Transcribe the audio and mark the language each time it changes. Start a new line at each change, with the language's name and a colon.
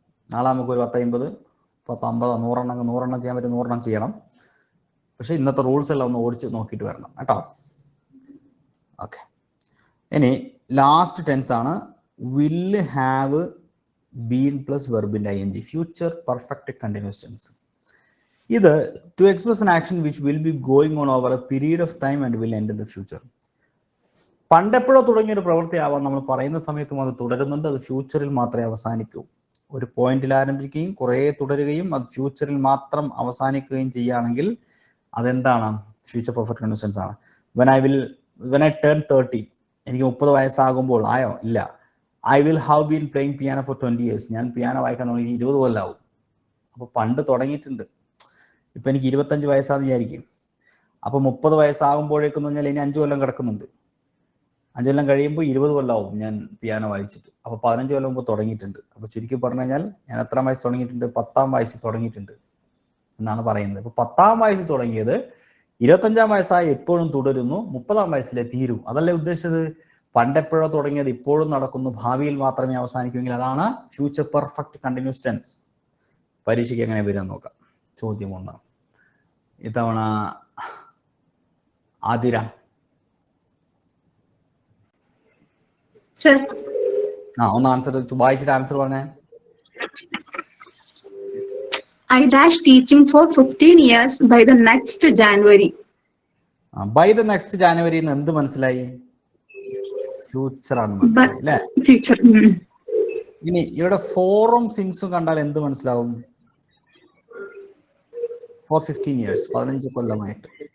Malayalam: നാളെ നമുക്ക് ഒരു 10-50, 50, 100 ചെയ്യാൻ പറ്റും, 100 ചെയ്യണം. പക്ഷെ ഇന്നത്തെ റൂൾസ് എല്ലാം ഒന്ന് ഓടിച്ച് നോക്കിയിട്ട് വരണം കേട്ടോ. ഓക്കെ, ഇനി ലാസ്റ്റ് ടെൻസ് ആണ്
English: will have been
Malayalam: plus വെർബിന്റെ ing, future perfect continuous tense. ഇത്
English: To express an action which will be going on over a period of time and will end in the future.
Malayalam: പണ്ടെപ്പോഴോ തുടങ്ങിയ ഒരു പ്രവൃത്തി ആവാം, നമ്മൾ പറയുന്ന സമയത്തും അത് തുടരുന്നുണ്ട്. അത് ഫ്യൂച്ചറിൽ മാത്രമേ അവസാനിക്കൂ. ഒരു പോയിന്റിൽ ആരംഭിക്കുകയും കുറെ തുടരുകയും അത് ഫ്യൂച്ചറിൽ മാത്രം അവസാനിക്കുകയും ചെയ്യുകയാണെങ്കിൽ അതെന്താണ്? ഫ്യൂച്ചർ പെർഫെക്റ്റ് കണ്ടിന്യൂസ് ടെൻസ് ആണ്.
English: when I turn 30,
Malayalam: എനിക്ക് 30 വയസ്സാകുമ്പോൾ ആയോ? ഇല്ല.
English: I will have been playing piano for 20 years.
Malayalam: ഞാൻ പിയാനോ വായിക്കാൻ തുടങ്ങി 20 കൊല്ലമാവും. അപ്പൊ പണ്ട് തുടങ്ങിയിട്ടുണ്ട്. ഇപ്പൊ എനിക്ക് 25 വയസ്സാന്ന് വിചാരിക്കും. അപ്പൊ 30 വയസ്സാകുമ്പോഴേക്കെന്ന് പറഞ്ഞാൽ ഇനി 5 കൊല്ലം കിടക്കുന്നുണ്ട്. 5 കൊല്ലം കഴിയുമ്പോൾ 20 കൊല്ലമാവും ഞാൻ പിയാനോ വായിച്ചിട്ട്. അപ്പൊ 15 കൊല്ലം മുമ്പ് തുടങ്ങിയിട്ടുണ്ട്. അപ്പൊ ചുരുക്കി പറഞ്ഞു കഴിഞ്ഞാൽ ഞാൻ എത്ര വയസ്സ് തുടങ്ങിയിട്ടുണ്ട്? 10-ാം വയസ്സിൽ തുടങ്ങിയിട്ടുണ്ട് എന്നാണ് പറയുന്നത്. അപ്പൊ 10-ാം വയസ്സിൽ തുടങ്ങിയത് 25-ാം വയസ്സായി എപ്പോഴും തുടരുന്നു, 30-ാം വയസ്സിലെ തീരും. അതല്ലേ ഉദ്ദേശിച്ചത്? പണ്ടെപ്പോഴോ തുടങ്ങിയത് ഇപ്പോഴും നടക്കുന്നു, ഭാവിയിൽ മാത്രമേ അവസാനിക്കുമെങ്കിൽ അതാണ് ഫ്യൂച്ചർ പെർഫെക്റ്റ് കണ്ടിന്യൂസ് ടെൻസ്. പരീക്ഷയ്ക്ക് എങ്ങനെ വരാൻ നോക്കാം. ചോദ്യം 1 ഇത്തവണ ആതിര. ഒന്ന് ആൻസർ വായിച്ചിട്ട് ആൻസർ പറഞ്ഞേ.
English: I dash teaching for 15 years by the next January. By the next January
Malayalam: എന്ന് എന്ത് മനസ്സിലായി? ഫ്യൂച്ചർ ആണ് മനസ്സിലായി അല്ലേ?
English: Future.
Malayalam: ഇനി ഇവിടെ ഫോറും സിൻസും കണ്ടാൽ എന്ത് മനസ്സിലാവും?
English: for 15 years,
Malayalam: 15 കൊല്ലമായിട്ട്.